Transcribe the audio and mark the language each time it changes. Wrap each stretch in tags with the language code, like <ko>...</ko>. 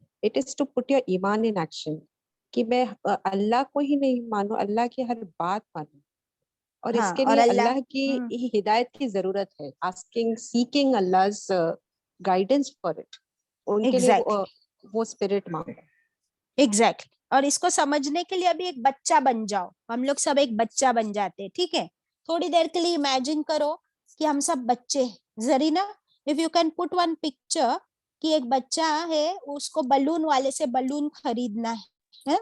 <en>It is to put your ایمان in action</en> <ur>کہ میں اللہ کو ہی نہیں مانوں، اللہ کی ہر بات مانوں. اور اس کے اور لیے اللہ کی ہدایت کی ضرورت ہے.</ur> <en>seeking Allah's guidance for it.</en> <ur>ان کے لیے وہ اسپرٹ مانگو. ایگزیکٹلی. اور اس کو سمجھنے کے لیے ابھی ایک بچہ بن جاؤ. ہم لوگ سب ایک بچہ بن جاتے ہیں، ٹھیک ہے؟ تھوڑی دیر کے لیے امیجن کرو کہ ہم سب بچے ہیں. Zarina,</ur> <en>if you can put one picture</en> <ur>کہ ایک بچہ ہے، اس کو بلون والے سے بلون خریدنا ہے.</ur>